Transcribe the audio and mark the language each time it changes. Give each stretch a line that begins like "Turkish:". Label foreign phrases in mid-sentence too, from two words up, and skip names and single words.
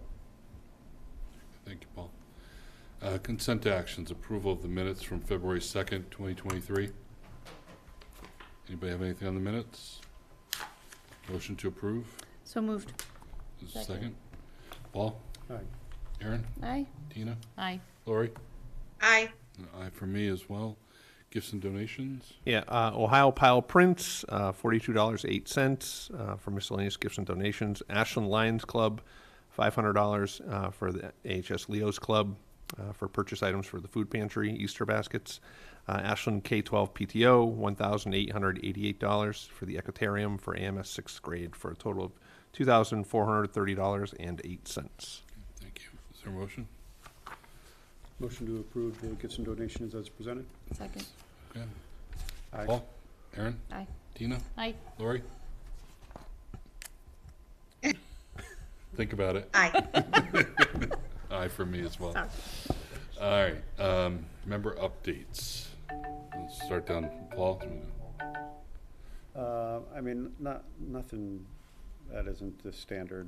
English: Thank you, Paul. Consent actions, approval of the minutes from February 2nd, 2023. Anybody have anything on the minutes? Motion to approve? So moved. Is there a second? Paul? Aye. Aaron? Aye. Tina? Aye. Lori? Aye. An aye for me as well. Gifts and donations? Yeah, Ohio Pile Prints, $42.08 for miscellaneous gifts and donations. Ashland Lions Club, $500 for the AHS Leo's Club for purchase items for the food pantry, Easter baskets. Ashland K-12 PTO, $1,888 for the Ecotarium for AMS 6th grade for a total of $2,430.08. Thank you. Is there a motion? Motion to approve the gifts and donations as presented. Second. Okay. Aye. Paul? Aaron? Aye. Tina? Aye. Lori? Think about it. Aye. Aye for me as well. Sorry. All right. Member updates. Let's start down. Paul? I mean, nothing that isn't the standard.